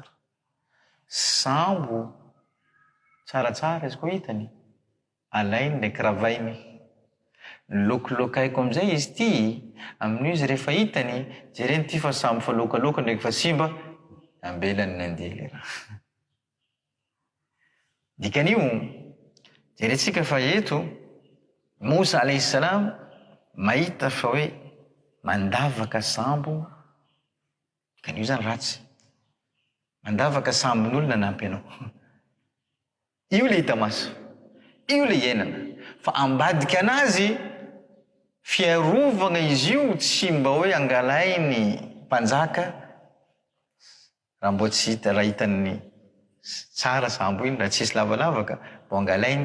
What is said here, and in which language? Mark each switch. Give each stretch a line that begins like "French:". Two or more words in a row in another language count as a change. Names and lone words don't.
Malagasy: Sambo tsaratsara izy koa hitany, alainy ndraiky ravainy. Lokolokaiko am'izay izy ty, amin'io izy rehefa hitany, jereny ty fa sambo fa lokaloka ndraiky fa simba, ambelany nandeha le raha. Dikan'io, jerentsika fa eto, Musa
Arabic: عليه السلام
Malagasy: mahita fa hoe mandavaka sambo, kan'io zany ratsy. Mandavaka sambon'olona nampy anao. Io le hita maso, io le iainana. Fa ambadika anazy, fiarovagna izy io tsy mba hoe angalainy mpanjaka, raha mbo tsy hita, raha hitany tsara sambo iny, raha tsisy lavalavaka, mbo angalainy.